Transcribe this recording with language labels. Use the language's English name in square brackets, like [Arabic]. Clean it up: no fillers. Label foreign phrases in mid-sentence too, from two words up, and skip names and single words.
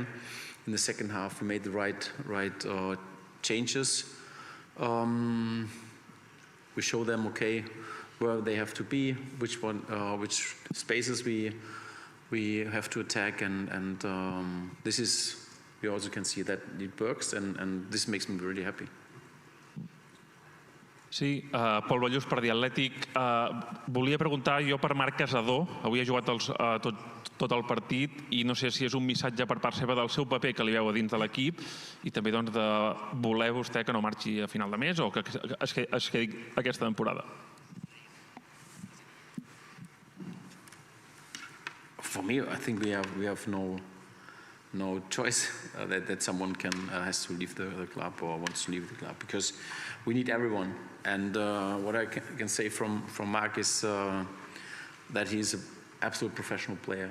[English] In the second half, we made the right changes. We show them where they have to be, which spaces we have to attack, and this is, we also can see that it works, and this makes me really happy. [Catalan] Sí, Pol Ballús per The Athletic. Volia preguntar jo per Marc Casadó. Avui ha jugat tot el partit i no sé si és un missatge per part seva del seu paper que li veu a dins de l'equip i també doncs, de voler vostè que no marxi a final de mes o que es quedi aquesta temporada. [English] For me, I think we have no choice that someone has to leave the club or wants to leave the club, because we need everyone. And what I can say from Marc is that he's an absolute professional player.